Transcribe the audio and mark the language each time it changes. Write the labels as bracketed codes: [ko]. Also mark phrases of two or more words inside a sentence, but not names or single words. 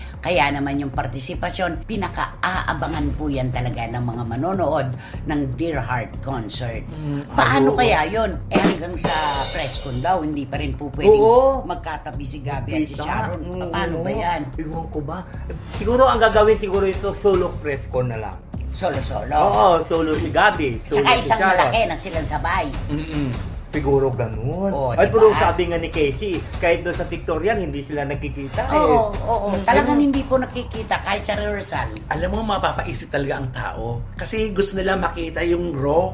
[tl] Kaya kaya naman yung partisipasyon, pinaka-aabangan po yan talaga ng mga manonood ng Dear Heart concert. Paano kaya yon? Hanggang sa [en] press con [tl] daw, hindi pa rin po pwedeng magkatabi si Gabby at si Sharon. Paano ba yan? Ewan ko ba? Siguro ang gagawin siguro ito, [en] solo press con [tl] na lang. Solo-solo? Oo, solo si Gabby. Saka isang malaki na silang sabay. Siguro ganun. Ay, diba? Pero sabi nga ni Casey, kahit doon sa pictorial, hindi sila nagkikita. Oo. Talagang hindi po nakikita kahit sa rehearsal. Alam mo, mapapaisip talaga ang tao. Kasi gusto nila makita yung raw.